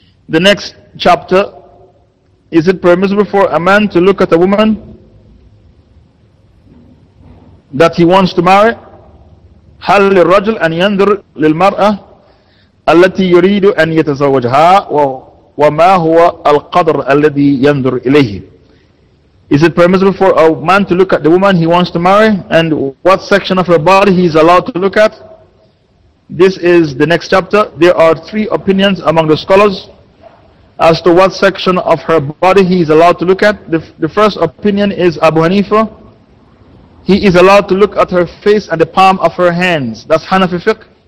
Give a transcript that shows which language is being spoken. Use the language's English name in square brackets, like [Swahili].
[English] The next chapter, is it permissible for a man to look at a woman that he wants to marry? [Arabic] هل للرجل أن ينظر للمرأة التي يريد أن يتزوجها وما هو القدر الذي ينظر إليه? [English] Is it permissible for a man to look at the woman he wants to marry, and what section of her body he is allowed to look at? This is the next chapter. There are 3 opinions among the scholars as to what section of her body he is allowed to look at. The first opinion is Abu Hanifa. He is allowed to look at her face and the palm of her hands. That's Hanafi fiqh.